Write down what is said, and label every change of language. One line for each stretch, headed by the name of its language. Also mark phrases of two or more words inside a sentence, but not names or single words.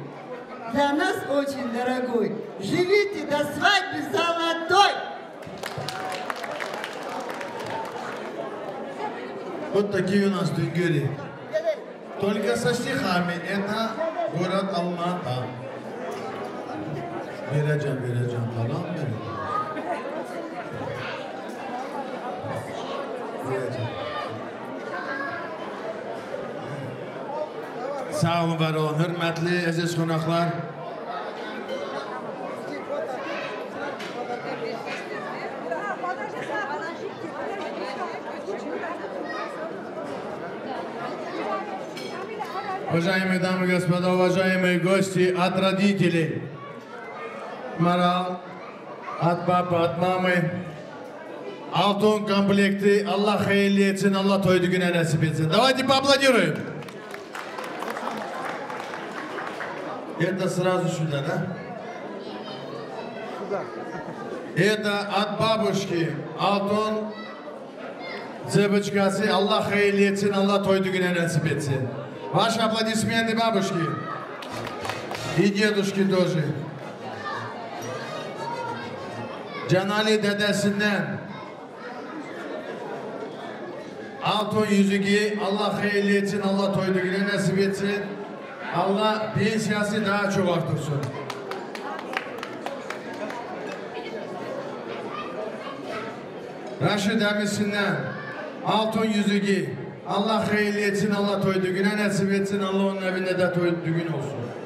Russian: Для нас очень дорогой. Живите до свадьбы золотой. Вот такие у нас дунгери. Только со стихами. Это город Алмата.
Turkish: Vereceğim, tamam mı? Vereceğim. Sağ olun, var olun. Hürmetli aziz konaklar.
Russian: Уважаемые дамы и господа, уважаемые гости, от родителей, Марал, от папы, от мамы, алтын комплекты,
Turkish: Аллах hayırlı etsin, Allah toydu güne nasip etsin.
Russian: Давайте поаплодируем. Это сразу сюда, да? Это от бабушки,
Turkish: altın tsepoçkası, Allah hayırlı etsin, Allah toydu güne nasip etsin.
Russian: Ваши аплодисменты бабушки и дедушки тоже.
Turkish: Canali dedesinden altın yüzüğü Allah hayırlı etsin, Allah toydu güne nasip etsin. Allah pensiyası daha çok artırsın. Raşid emisinden altın yüzüğü Allah hayırlı etsin, Allah toydu güne nasip etsin, Allah onun evinde de toydu gün olsun.